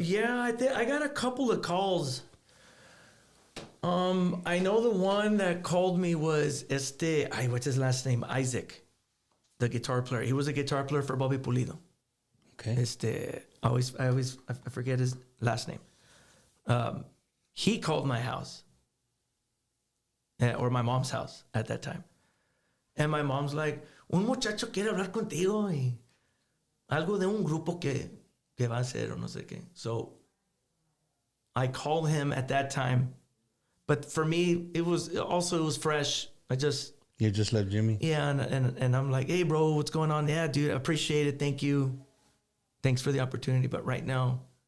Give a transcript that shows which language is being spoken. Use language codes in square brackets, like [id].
[en] Yeah, I got a couple of calls. I know the one that called me was what's his last name? Isaac, the guitar player. He was a guitar player for Bobby Pulido. Okay. I forget his last name. He called my house, or my mom's house at that time. And my mom's like, [es] "Un muchacho quiere hablar contigo y algo de un grupo que va a hacer o no sé qué." [en] So I called him at that time. But for me, it was fresh. You just left Jimmy? Yeah, and I'm like, "Hey, bro, what's going on?" "Yeah, dude, I appreciate it. Thank you. Thanks for the opportunity. But right now,